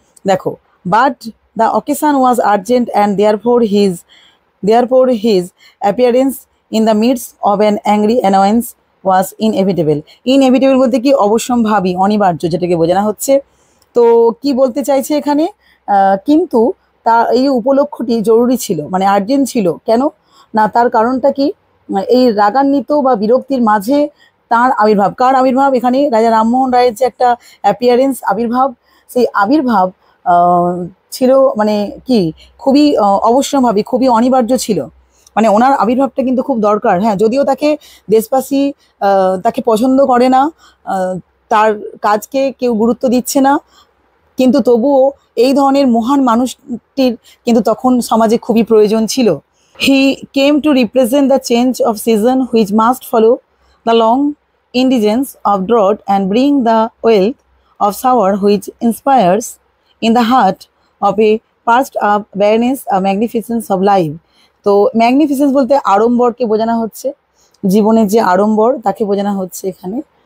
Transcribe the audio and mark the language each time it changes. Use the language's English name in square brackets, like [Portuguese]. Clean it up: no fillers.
[English] দেখো, but the occasion was urgent and therefore his appearance in the midst of an angry annoyance was inevitable. [Bangla] Inevitable বলতে কি অবশ্যম্ভাবী, অনিবার্য, যেটাকে বোঝানো হচ্ছে। তো কি বলতে চাইছে এখানে, কিন্তু তার এই উপলক্ষটি জরুরি ছিল, মানে আর্জেন্ট ছিল। কেন না, তার কারণটা কি, এই রাগান্বিত বা বিরক্তির মাঝে তার আবির্ভাব, কার আবির্ভাব, এখানে রাজা রামমোহন রায়ের যে একটা অ্যাপিয়ারেন্স, আবির্ভাব, সেই আবির্ভাব ছিল মানে কি খুবই অবশ্যম্ভাবী, খুবই অনিবার্য ছিল, মানে ওনার আবির্ভাবটা কিন্তু খুব দরকার। হ্যাঁ, যদিও তাকে দেশবাসী তাকে পছন্দ করে না, তার কাজকে কেউ গুরুত্ব দিচ্ছে না, কিন্তু তবুও এই ধরনের মহান মানুষটির কিন্তু তখন সমাজে খুবই প্রয়োজন ছিল। [English] He came to represent the change of season which must follow the long indigence of drought and bring the wealth of shower which inspires in the heart of a perched up bareness a magnificence of life. [Bangla] তো ম্যাগনিফিসেন্স বলতে আড়ম্বরকে বোঝানো হচ্ছে, জীবনের যে আড়ম্বর তাকে বোঝানো হচ্ছে এখানে।